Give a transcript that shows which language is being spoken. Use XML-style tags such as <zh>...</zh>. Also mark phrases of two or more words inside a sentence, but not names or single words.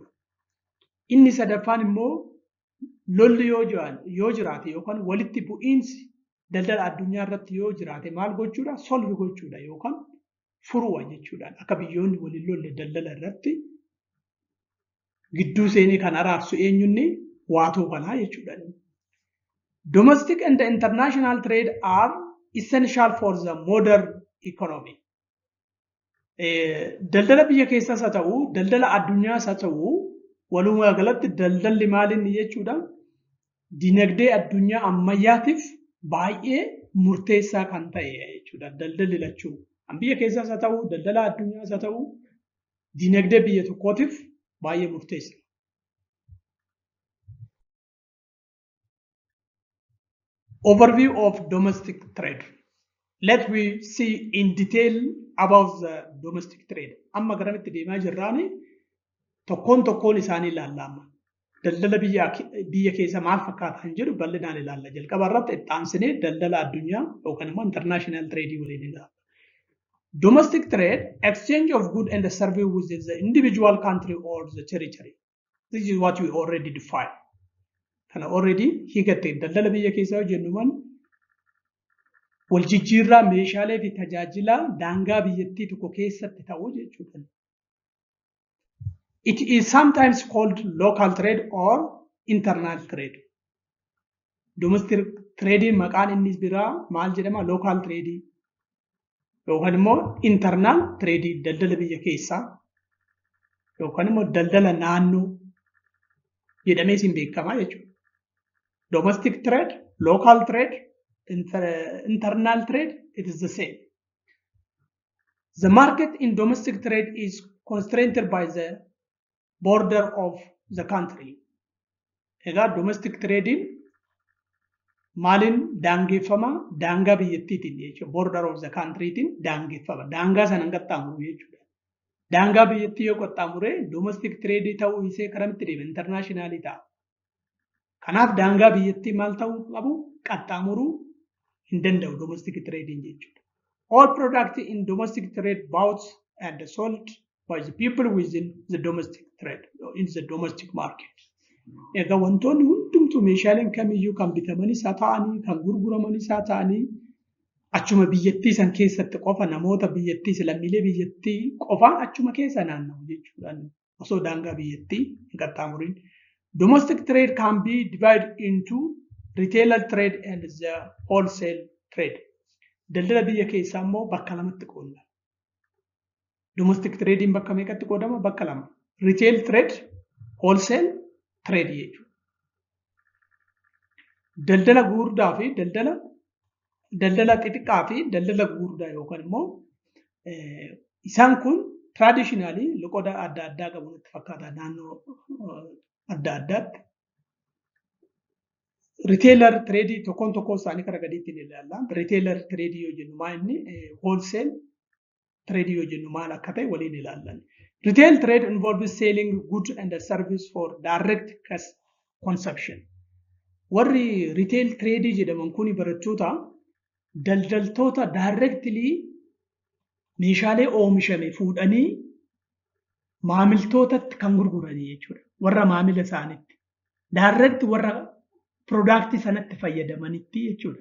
<om>Inni sadaffaan immoo lolli yoo jiraate yookaan walitti bu'iinsi daldala addunyaa irratti yoo jiraate maal gochuudha? Solve gochuudha yookaan furuudha jechuudha. Akka biyyoonni waliin lolle daldala irratti gidduu seenii kan araarsu eenyunni waatoo kanaa jechuudha.</om> <en>Domestic and international trade are essential for the modern economy.</en> <om>Daldala biyya keessaas haa ta'u, daldala addunyaas haa ta'u, walumaa galatti daldalli maalinni jechuudha. Dinagdee addunyaa ammayyaatiif baay'ee murteessaa kan ta'e jechuudha. Daldalli lachuu. Biyya keessaas haa ta'u, daldala addunyaas haa ta'u, dinagdee biyya tokkootiif baay'ee murteessa.</om> <en>Overview of domestic trade. let me see in detail about the domestic trade.</en> <om>Amma garamitti deemaa jirraani tokkoon isaanii ilaalla amma. Daldala biyya keessa maal fakkaata kan jedhu bal'inaan ilaalla. Jalqaba irratti itti aansinee daldala addunyaa yookaan immoo</om> <en>international trade</en> <om>waliin ilaalla.</om> <en>Domestic trade, exchange of goods and services within the individual country or the territory. This is what we already defined.</en> <om>Kana already higatte daldala biyya keessa jennuman wal jijjiirraa meeshaalee fi tajaajila daangaa biyyattii tokko keessatti ta'u jechuudha.</om> <en>It is sometimes called local trade or internal trade. Domestic trade</en> <om>maqaan inni biraa maal jedhama?</om> <en>Local trade</en> <om>yookaan immoo</om> <en>internal trade</en> <om>daldala biyya keessaa yookaan immoo daldala naannoo jedhamee isin beekama jechuudha.</om> <en>Domestic trade, local trade, internal trade, it is the same. The market in domestic trade is constrained by the border of the country.</en> <om>Egaa</om> <en>domestic trading</en> <om>maalin daangeffama daangaa biyyattiitiin jechuudha.</om> <en>Border of the countrytiin daangeffama.</en> <om>Daangaa sana qaxxaamuru jechuudha. Daangaa biyyattii yoo qaxxaamure</om> <en>domestic trade</en> <om>ta'uu isee karamitti deema internationally ta'a. Kanaaf daangaa biyyattii maal ta'uu qabu qaxxaamuruu hin danda'u</om> <en>domestic trading</en> <om>jechuudha.</om> <en>All products in domestic trade bought and sold by the people within the domestic trade, in the domestic market.</en> <om>Egaa wantoonni hundumtuu meeshaaleen kamiyyuu kan bitamanis haa ta'anii kan gurguramanis haa ta'anii achuma biyyattii san keessatti qofa namoota biyyattii lammiilee biyyattii qofaan achuma keessa naanna'u jechuudha. Osoo daangaa biyyattii hin qaxxaamurin.</om> <en>Domestic trade can be divided into retailer trade and the wholesale trade.</en> <om>Daldala biyya keessaa immoo bakka lamatti qoodama.</om> <en>Domestic trading</en> <om>bakka meeqatti qoodama? Bakka lama.</om> <en>Retail trade, wholesale trade jechuudha.</en> <om>Daldala gurguddaa fi daldala xixiqqaa fi daldala gurguddaa yookaan immoo isaan kun traditionally loqoda adda addaa qabu natti fakkaata naannoo adda addaatti.</om> <en>Retailer trade</en> <om>tokkoon isaanii karaa gadiitti ni ilaalla.</om> <en>Retailer trade</en> <om>yoo jennu maal inni</om> <en>wholesale trade</en> <om>yoo jennu maal akka ta'e waliin ilaallan.</om> <en>Retail trade involves selling goods and service for direct consumption.</en> <om>Warri</om> <en>retail trade</en> <om>jedhaman kuni barattoota daldaltoota directly meeshaalee oomishame fuudhanii maamiltootatti kan gurguranii jechuudha. Warra maamila isaaniitti. Direct warra product sanatti fayyadamanitti jechuudha.</om>